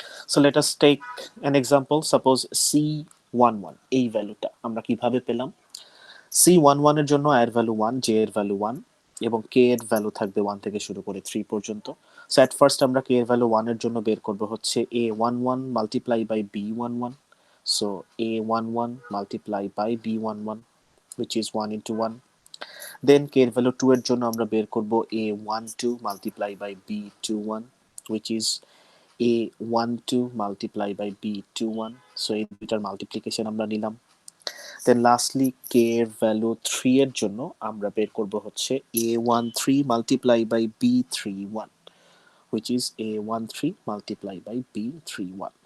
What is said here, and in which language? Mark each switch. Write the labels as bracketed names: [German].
[English] So let us take an example. Suppose C11, [Bangla] এই ভ্যালুটা আমরা কিভাবে পেলাম? C11 এর জন্য আই এর ভ্যালু 1, জে এর ভ্যালু 1, এবং কে এর ভ্যালু থাকবে 1 থেকে শুরু করে 3 পর্যন্ত। সো এট ফার্স্ট আমরা কে এর ভ্যালু 1 এর জন্য বের করব হচ্ছে A11 multiply by B11। [English] So A11 multiply by B11, which is 1 into 1. [Bangla] দেন কে এর ভ্যালু 2 এর জন্য আমরা বের করব A12 multiply by B21, [English] which is A12 multiply by B21। [Bangla] So এই দুইটার মাল্টিপ্লিকেশন আমরা নিলাম। দেন লাস্টলি কে এর ভ্যালু 3 এর জন্য আমরা বের করব হচ্ছে A13 multiply by B31, [English] which is A13 multiply by B31.